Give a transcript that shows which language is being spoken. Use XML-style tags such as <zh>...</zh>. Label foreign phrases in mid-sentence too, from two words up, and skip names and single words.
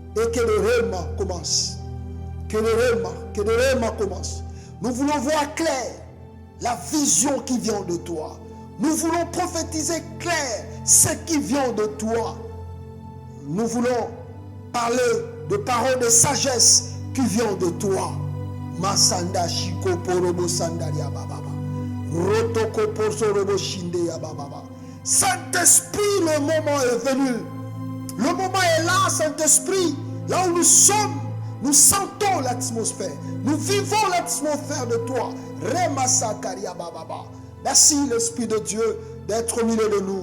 <fr>et que le réma commence. Que le réma commence. Nous voulons voir clair la vision qui vient de toi. Nous voulons prophétiser clair ce qui vient de toi. Nous voulons parler de paroles de sagesse qui viennent de toi. Masanda shiko porobo sandaria bababa. Rotoko posorobo shinde ya bababa. Saint-Esprit, le moment est venu. Le moment est là, Saint-Esprit. Là où nous sommes, nous sentons l'atmosphère. Nous vivons l'atmosphère de toi. Remasa karia bababa. Merci l'Esprit de Dieu d'être au milieu de nous.</fr>